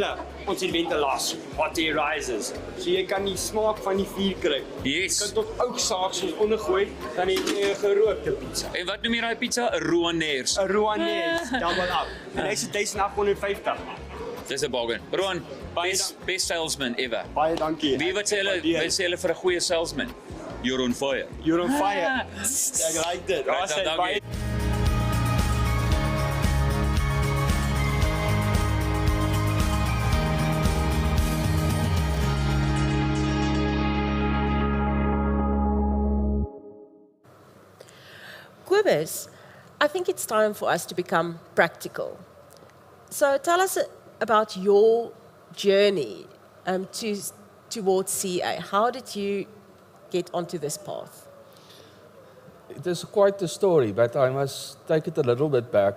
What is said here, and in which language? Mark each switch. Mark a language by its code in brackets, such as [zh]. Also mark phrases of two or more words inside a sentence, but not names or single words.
[af] ons het ventilasie, [en] hot air risers. [af] So jy kan die smaak van die vuur kry. [en] Yes. [af] Jy kan tot ouksaaks ondergooi, dan het jy 'n gerookte pizza. En wat noem jy daai pizza? 'n Roaneers. 'n Roaneers, [en] double up. [af] En hy's 1850. Dis 'n bargain. Roan, [en] best salesman ever. [af] Baie dankie. Wie wat sê hulle vir 'n goeie salesman? [en] You're on fire. You're on fire. [af] Ek like dit. [en] Right, Awesome. [af] dankie. [en] Cobus, I think it's time for us to become practical. So tell us about your journey towards CA. How did you get onto this path? It is quite a story, but I must take it a little bit back.